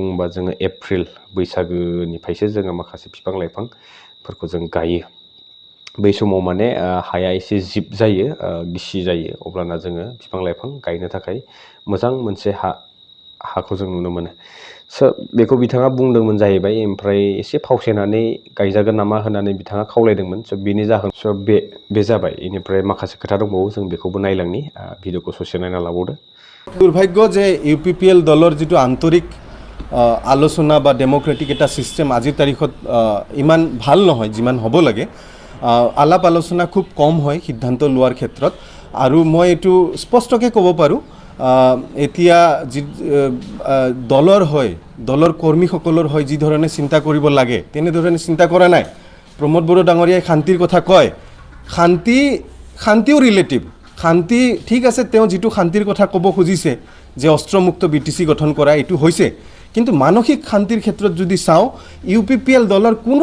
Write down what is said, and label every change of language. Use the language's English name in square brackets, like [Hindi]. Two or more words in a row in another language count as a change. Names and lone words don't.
[Bodo] बुङोबा जोङो एप्रिल बैसागोनिफ्रायसो जोङो माखासे बिफां लाइफांफोरखौ जों गायो बै समाव माने हाया एसे जिब जायो गिसि जायो अब्लाना जोङो बिफां लाइफां गायनो थाखाय मोजां मोनसे हाखौ जों नुनो मोनो स' बेखौ बिथाङा बुंदोंमोन जाहैबाय ओमफ्राय एसे फावसायनानै गायजागोन नामा होननानै बिथाङा खावलायदोंमोन स' बेनि जाहोन स' बे जाबाय बेनिफ्राय माखासे खोथा दंबावो जों बेखौबो नायलांनि भिडिअखौ ससे नायना लाबावदो [Assamese] दुर्भाग्य जे UPPL दলৰ যিটো আন্তৰিক আলোচনা বা ডেম'ক্ৰেটিক এটা ছিষ্টেম আজিৰ তাৰিখত ইমান ভাল নহয় যিমান হ'ব লাগে আলাপ আলোচনা খুব কম হয় সিদ্ধান্ত লোৱাৰ ক্ষেত্ৰত আৰু মই এইটো স্পষ্টকৈ ক'ব পাৰোঁ এতিয়া যি দলৰ কৰ্মীসকলৰ হয় যি ধৰণে চিন্তা কৰিব লাগে তেনেধৰণে চিন্তা কৰা নাই প্ৰমোদ বড়ো ডাঙৰীয়াই শান্তিৰ কথা কয় শান্তিও ৰিলেটিভ শান্তি ঠিক আছে তেওঁ যিটো শান্তিৰ কথা ক'ব খুজিছে যে অস্ত্ৰমুক্ত BTC গঠন কৰা এইটো হৈছে কিন্তু মানসিক শান্তিৰ ক্ষেত্ৰত যদি চাওঁ UPPL দলৰ কোনো